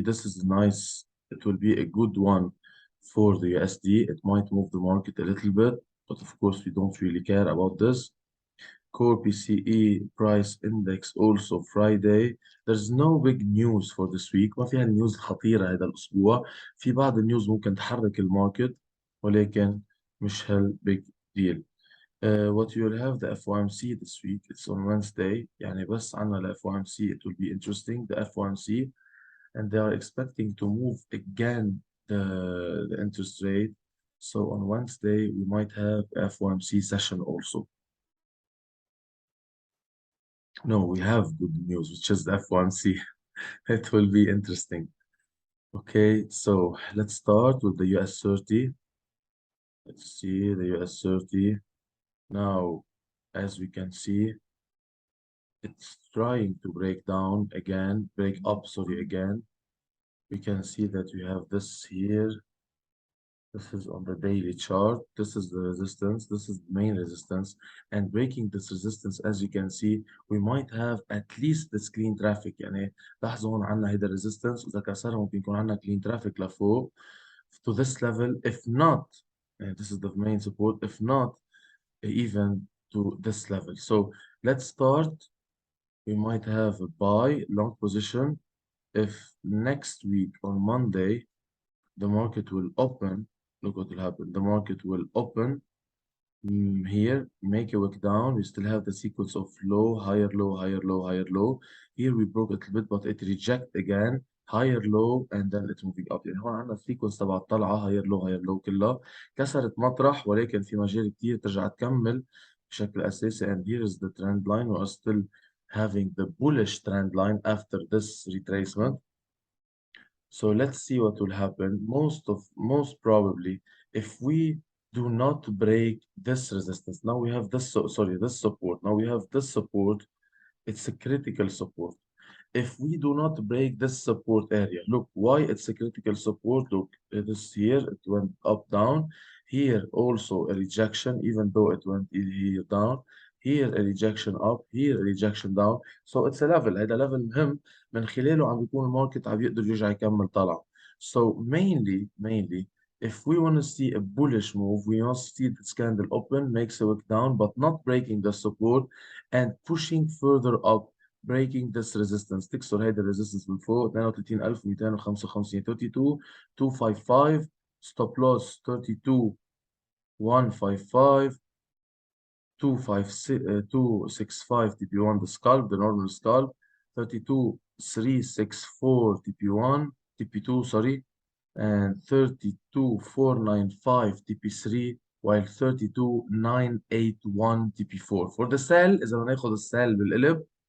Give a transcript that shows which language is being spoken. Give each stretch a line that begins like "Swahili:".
English: This is nice. It will be a good one for the USD. It might move the market a little bit, but of course, we don't really care about this. Core PCE price index also Friday. There's no big news for this week.
Arabic: ما فيها نيوز خطيرة هذا الأسبوع. في بعض النيوز ممكن تحرك الماركت، ولكن مش هال
English: big deal. What you will have the FOMC this week. It's on Wednesday.
Arabic: يعني بس عنا ال FOMC.
English: It will be interesting. The FOMC, and they are expecting to move again the interest rate. So on Wednesday we might have FOMC session also. No, we have good news, which is the F1C. It will be interesting. Okay, so let's start with the US 30. Let's see the US 30. Now, as we can see, it's trying to break down again, break up, sorry, again. We can see that we have this here. This is on the daily chart. This is the resistance. This is the main resistance. And breaking this resistance, as you can see, we might have at least the clean traffic.
Arabic: يعني لاحظوا هون عنا هيدا resistance، وإذا كسرها ممكن يكون عنا clean traffic لفوق
English: to this level. If not, and this is the main support, if not even to this level. So let's start. We might have a buy long position. If next week on Monday, the market will open, look what will happen. The market will open here, make a wick down. We still have the sequence of low, higher, low, higher, low, higher, low. Here we broke a little bit, but it reject again, higher, low, and then it's moving up.
Arabic: يعني هون عندنا السيكونس تبع الطلعة
English: higher, low, higher, low
Arabic: كلها كسرت مطرح، ولكن في مجال كتير ترجع تكمل بشكل أساسي.
English: And here is the trend line. We are still having the bullish trend line after this retracement. So let's see what will happen. Most probably, if we do not break this resistance, now we have this, this support. Now we have this support. It's a critical support. If we do not break this support area, look why it's a critical support. Look, it is here, it went up, down. Here also a rejection, even though it went here down. Here a rejection up, here a rejection down. So it's a level.
Arabic: هذا level مهم من خلاله عم بيكون الماركت عم يقدر يرجع يكمل طلع.
English: So mainly, if we want to see a bullish move, we must see this candle open, makes a wick down, but not breaking the support and pushing further up, breaking this resistance.
Arabic: تكسر هيدا الريزيستنس من فوق
English: 32255 32 255 stop loss 32 155 265 TP1 the scalp, the normal scalp, 32 364 TP1 TP2 sorry, and 32 495 TP3, while 32 981 TP4. For the sell
Arabic: إذا بناخد السell بالقلب